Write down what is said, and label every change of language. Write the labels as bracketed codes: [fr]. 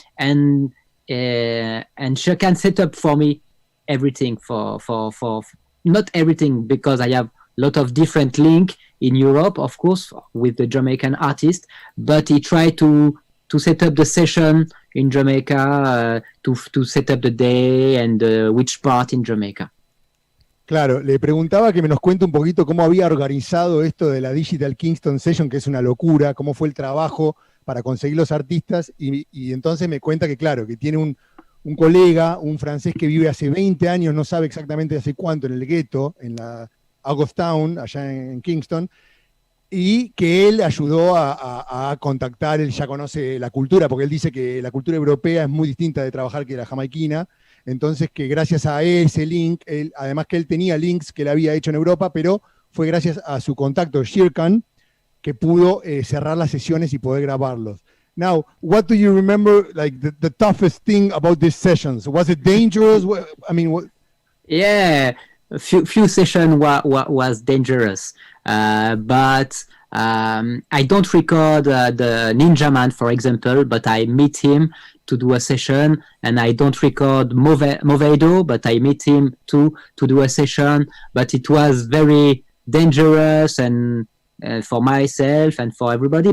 [en] And Shirkan set up for me everything for not everything, because I have a lot of different link in Europe, of course, with the Jamaican artist, but he tried to set up the session in Jamaica, to set up the day and which part in Jamaica. [es] Claro, le preguntaba que nos cuente un poquito cómo había organizado esto de la Digital Kingston Session, que es una locura, cómo fue el trabajo para conseguir los artistas, y entonces me cuenta que, claro, que tiene un colega, un francés que vive hace 20 años, no sabe exactamente hace cuánto, en el gueto, en la Augustown, allá en Kingston, y que él ayudó a contactar, él ya conoce la cultura, porque él dice que la cultura europea es muy distinta de trabajar que la jamaiquina, entonces que gracias a ese link, además que él tenía links que él había hecho en Europa, pero fue gracias a su contacto, Shirkan, que pudo cerrar las sesiones y poder grabarlos. [en] Now, what do you remember, like the toughest thing about these sessions? Was it dangerous? I mean, what? Yeah, a few sessions was dangerous, but I don't record the Ninja Man, for example, but I meet him to do a session, and I don't record Movedo, but I meet him to do a session, but it was very dangerous and for myself and for everybody.